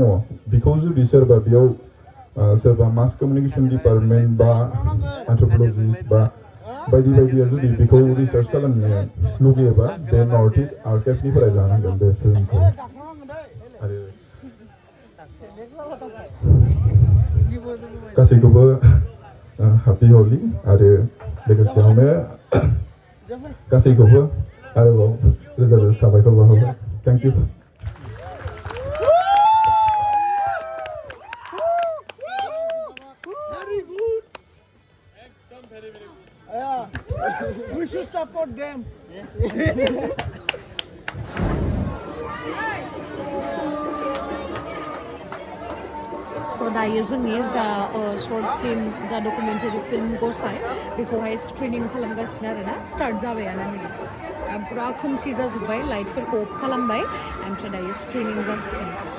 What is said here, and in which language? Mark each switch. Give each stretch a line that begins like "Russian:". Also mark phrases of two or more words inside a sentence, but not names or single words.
Bodo: बेखौ जुदि सोरबा बेयाव सोरबा
English: mass communication department
Bodo: बा एन्थ्रपलजिस्ट बा बायदि बायदिया जुदि बेखौ रिसार्च खालामनो लुगैयोबा बे
English: north east
Bodo: आर्काइभनिफ्राय लानांगोन बे फिल्मखौ आरो गासैखौबो
English: happy Holi
Bodo: आरो लोगोसेयावनो गासैखौबो आरोबाव रोजा रोजा साबायखर बावहरबाय
English: thank you We should support them.
Bodo: So दायो जोंनि जा
English: short film
Bodo: जा
English: documentary film
Bodo: गसाइ बेखौहाय स्क्रिनिं खालामगासिनो आरोना स्टार्ट जाबायानो नै पुरा खोमसि जाजोब्बाय लाइटफोरखौ अफ खालामबाय ओमफ्राय दायो स्क्रिनिं जासिगोन